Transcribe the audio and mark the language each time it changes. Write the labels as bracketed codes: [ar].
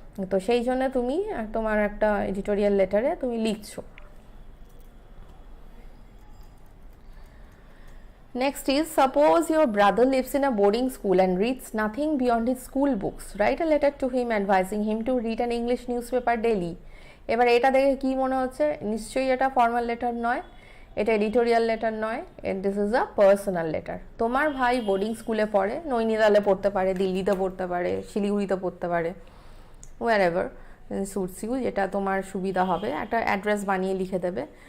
[bn] তো সেই জন্য তুমি তোমার একটা এডিটোরিয়াল লেটারে তুমি লিখছো। [en] Next is, suppose your brother lives in a boarding school and reads nothing beyond his school books. Write a letter to him advising him to read an English newspaper daily. [bn] এবার এটা দেখে কি মনে হচ্ছে, নিশ্চয়ই এটা ফর্মাল লেটার নয়, এটা এডিটোরিয়াল লেটার নয়, [en] This is a personal letter. [bn] তোমার ভাই বোর্ডিং স্কুলে পড়ে, নৈনিতালে পড়তে পারে, দিল্লিতে পড়তে পারে, শিলিগুড়িতে পড়তে পারে, [en] Wherever. Suits you, [bn] যেটা তোমার সুবিধা হবে, একটা অ্যাড্রেস বানিয়ে লিখে দেবে।